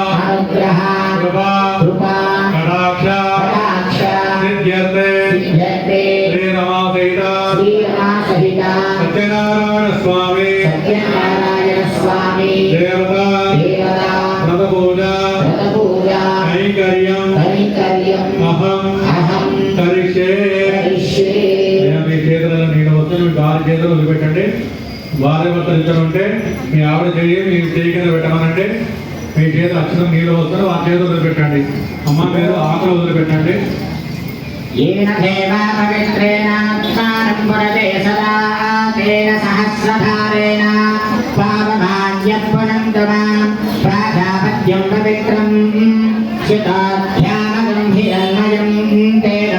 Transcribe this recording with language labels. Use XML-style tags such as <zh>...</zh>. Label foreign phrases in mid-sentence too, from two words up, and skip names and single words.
<sa>कृपा कटाक्ष सिद्ध्यर्थे श्रीरमा सहिता सत्यनारायण स्वामी देवता व्रत पूजा कैंकर्यं अहं करिष्ये</sa> <te>మీ చేతులలో నీళ్ళు వస్తే మీ భార్య చేతులు వదిలిపెట్టండి. భార్య భర్తలు ఇద్దరు ఉంటే మీ ఆవిడ చేయి మీ చేయి కింద పెట్టమనండి. మీ చేతులు అక్షరం నీళ్ళు వస్తారు ఆ చేతులు వదిలిపెట్టండి. అమ్మ మీరు ఆకులు వదిలిపెట్టండి.</te> <sa>ప్రాజాపత్యం పవిత్రం శతాధ్యానం హిరణ్మయం తేన</sa>